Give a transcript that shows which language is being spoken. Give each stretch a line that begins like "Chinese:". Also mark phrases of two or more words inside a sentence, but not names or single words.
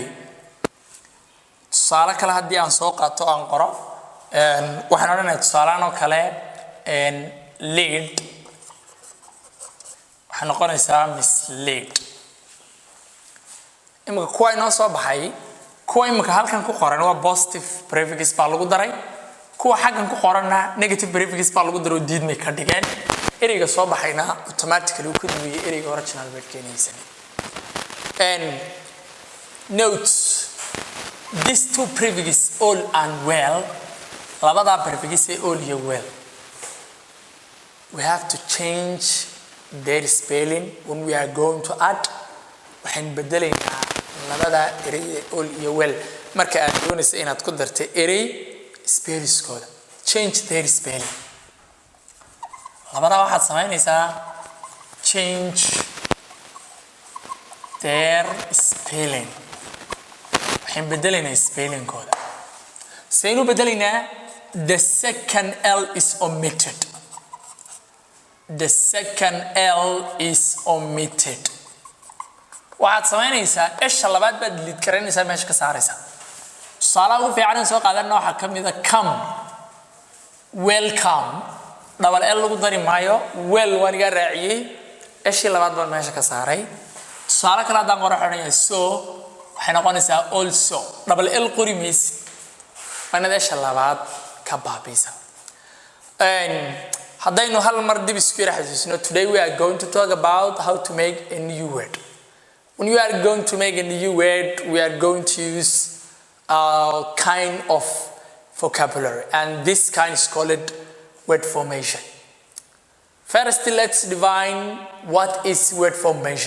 Somali: tusaale kale haddii aan soo qaato aan qoro waxaan odhanayaa tusaale ahaan oo kale lead waxay noqonaysaa mislead. imika kuwa inoo soo baxay kuwa imika halkan ku qoran waa
English: positive prefix
Somali: baa lagu daray, kuwa xaggan ku qoranna
English: negative prefix
Somali: baa lagu daray oo diidmay ka dhigeen. ereyga soo baxayna automatically uu ka duwayay ereyga
English: original word
Somali: keenaysan.
English: Note these two prefixes all and well, labada prefix all iyo well, we have to change their spelling when we are going to add.
Somali: waxaan bedelaynaa labada erey all iyo well marka aad doonayso inaad ku darto erey spellingskooda.
English: change their spelling.
Somali: labada waxaad samaynaysaa
English: change their spelling.
Somali: waxaan bedelaynaa spellingkooda. saynu bedelaynaa
English: the second L is omitted. The second L is omitted.
Somali: waxaad samaynaysaa esha labaad baad delete karaynaysaa meesha ka saaraysaa. tusaalaha ugu fiican soo qaadanna waxaa ka mid ah come, welcome,
English: double L
Somali: lagu dari maayo, well waan iga raaciyay, eshii labaad baan meesha ka saaray. tusaale kale haddaan qoro xidhanyahay so waxay noqonaysaa also,
English: double L
Somali: qori maysid waana esha labaad ka baabiisa. haddaynu hal mar dib isku yara xasuusino,
English: today we are going to talk about how to make a new word. When you are going to make a new word, we are going to use a kind of vocabulary, and this kind is called word formation. First, let's define what is word formation.